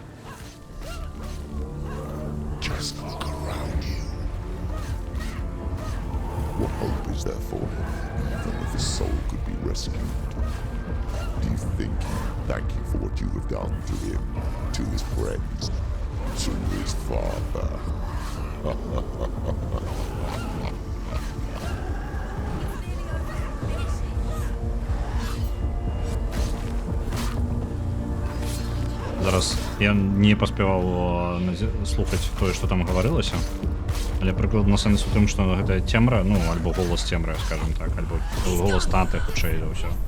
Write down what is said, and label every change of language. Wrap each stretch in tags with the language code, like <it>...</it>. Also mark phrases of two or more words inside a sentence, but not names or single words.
<en>Just look around you. What hope is there for him, even if his soul could be rescued? Do you think he'd thank you for what you have done to him, to his friends, to his father?</en> <be>Зараз я не паспяваў слухаць тое, што там гаварылася, але прыкладна сэнс у тым, што гэта цемра, ну, альбо голас цемры, скажем так, альбо голас таты, хутчэй за ўсё.</be>